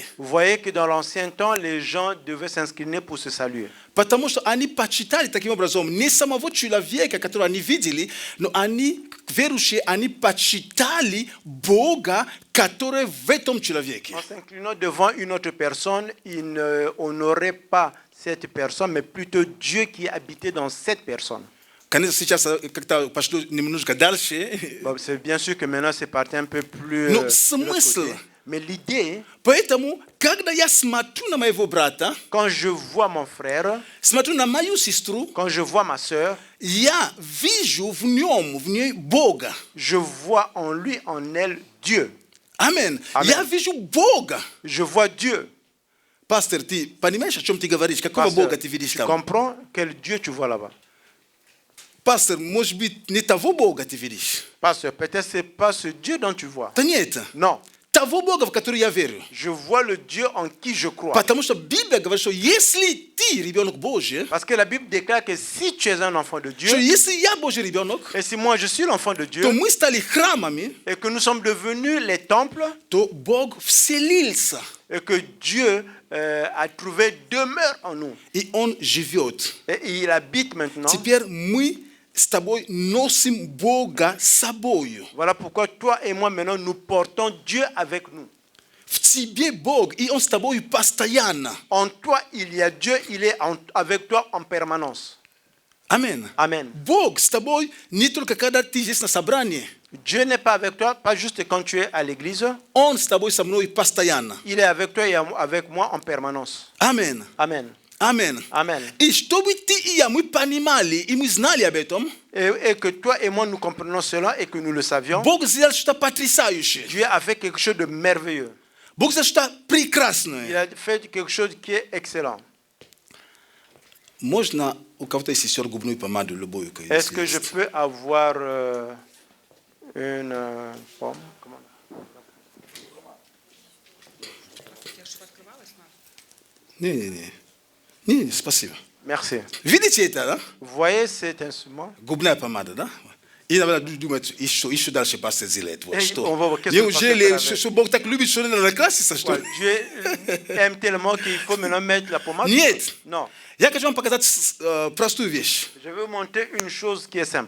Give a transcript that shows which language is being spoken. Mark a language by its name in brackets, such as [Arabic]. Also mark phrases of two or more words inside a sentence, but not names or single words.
[French] vous voyez que dans l'ancien temps, les gens devaient s'incliner pour se saluer. [Russian] Потому что они почитали таким образом не самого человека, которого они видели, но они, верующие, они почитали Бога, который в этом человеке. [French] En s'inclinant devant une autre personne, ils n'honoraient pas cette personne, mais plutôt Dieu qui habitait dans cette personne. [Russian] Конечно, сейчас как-то пошло немножко дальше. [French] Bon, c'est bien sûr que maintenant c'est parti un peu plus. [Russian] Но [French] de l'autre [Russian] смысл. [French] côté. Mais l'idée, [Russian] Поэтому, когда я смотрю на моего брата, [French] quand je vois mon frère, [Russian] смотрю на мою сестру, [French] quand je vois ma soeur, [Russian] я вижу в ней Бога. [French] je vois en lui, en elle, Dieu. [Russian] Амен. Амен. Я вижу Бога. [French] Je vois Dieu. [Russian] Пастор, ты понимаешь, о чем ты говоришь? Какого [French] Pasteur, [Russian] Бога ты видишь [French] tu [Russian] там? [French] comprends quel Dieu tu vois là-bas? [Russian] Пастор, может быть, не того Бога ты видишь? [French] Pasteur, peut-être c'est pas ce Dieu dont tu vois. [Russian] Да нет. [French] Non, [Russian] Того Бога, в который я верю. [French] je vois le Dieu en qui je crois. [Russian] Потому что Библия говорит, что если ты ребенок Божий, [French] Parce que la Bible déclare que si tu es un enfant de Dieu, [Russian] что если я Божий ребенок, [French] et si moi je suis l'enfant de Dieu, [Russian] то мы стали храмами, [French] et que nous sommes devenus les temples, [Russian] то Бог вселился. [French] et que Dieu a trouvé demeure en nous, [Russian] И Он живет. [French] et il habite maintenant. [Russian] Теперь мы с тобой носим Бога с собою. [French] Voilà pourquoi toi et moi maintenant nous portons Dieu avec nous. [Russian] в тебе Бог, и Он с тобой постоянно. [French] En toi, il y a Dieu, il est avec toi en permanence. [Russian] Амен. [French] Amen. [Russian] Бог с тобой не только когда ты здесь на собрании. [French] Dieu n'est pas avec toi, pas juste quand tu es à l'église. [Russian] Он с тобой со мной постоянно. [French] Il est avec toi et avec moi en permanence. [Russian] Амен. [French] Amen. [Russian] Амен. [French] Amen. [Russian] И чтобы ты и я, мы понимали, и мы знали об этом, [French] Et que toi et moi, nous comprenons cela et que nous le savions. [Russian] Бог сделал что-то потрясающее. [French] Dieu a fait quelque chose de merveilleux. [Russian] Бог сделал что-то [French] Il [Russian] прекрасное. [French] a fait quelque chose qui est excellent. [Russian] Можно у кого-то есть сестер губную помаду, любую. [French] Est-ce que je peux avoir une pomme? Comment? [Russian] Не, спасибо. [French] Merci. [Russian] Видите это, да? [French] Vous voyez cet instrument? [Russian] Губная помада, да? И надо думать, еще дальше пастор сделает. Вот Эй, что. [French] он va- qu'est-ce que [Russian] Неужели, пастор что Бог так любит, что надо накраситься, что [French] Ouais, [Russian] ли? [French] Dieu aime tellement qu'il faut maintenant mettre la pommade. [Russian] Нет. [French] Non. [Russian] Я хочу вам показать простую вещь. [French] Je vais vous montrer une chose qui est simple.